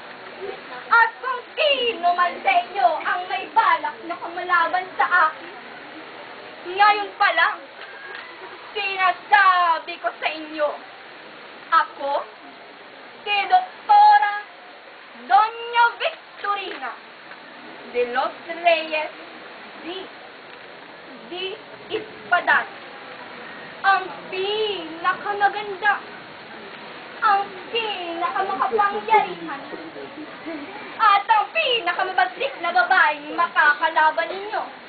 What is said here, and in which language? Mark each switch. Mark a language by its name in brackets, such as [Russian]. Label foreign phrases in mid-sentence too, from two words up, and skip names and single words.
[Filipino] At kung sino man sa inyo ang may balak na kumalaban sa akin, ngayon pa lang, sinasabi ko sa inyo, ako, si Doktora Doña Victorina de los Reyes di Espadan, ang pinakamaganda, ang pinakamakapangyarihan, at ang pinakamabaglik na babaeng makakalaban ninyo.